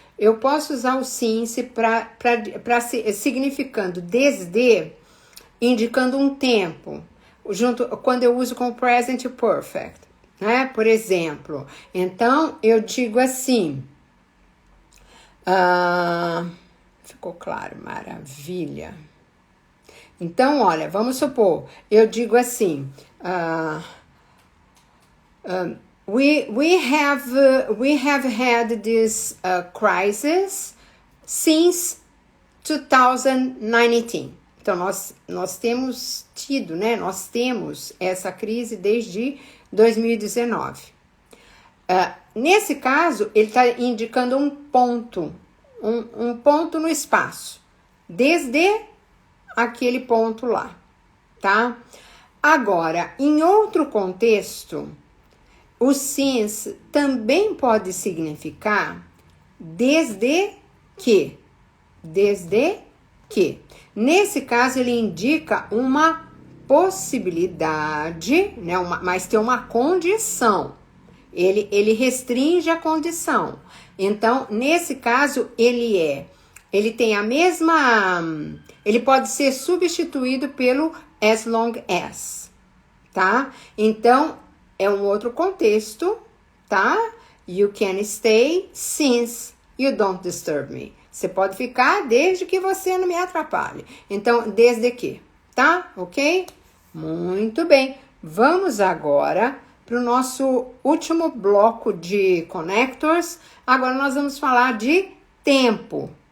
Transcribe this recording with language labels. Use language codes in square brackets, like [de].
[pt] Eu posso usar o since significando desde, indicando um tempo, quando eu uso com o present perfect, né? Por exemplo, então eu digo assim, ficou claro, maravilha. Então, olha, vamos supor, eu digo assim, [en] we have had this crisis since 2019. [pt] Então, nós temos tido, né? Nós temos essa crise desde 2019. Nesse caso, ele está indicando um ponto, um ponto no espaço, desde aquele ponto lá, tá? Agora, em outro contexto, o since também pode significar desde que. Desde que. Nesse caso, ele indica uma possibilidade, né? Mas tem uma condição. Ele restringe a condição. Então, nesse caso, ele tem a mesma... Ele pode ser substituído pelo as long as, tá? Então, é um outro contexto, tá? [en] You can stay since you don't disturb me. [pt] Você pode ficar desde que você não me atrapalhe. Então, desde que, tá? Ok? Muito bem. Vamos agora para o nosso último bloco de connectors. Agora nós vamos falar de tempo.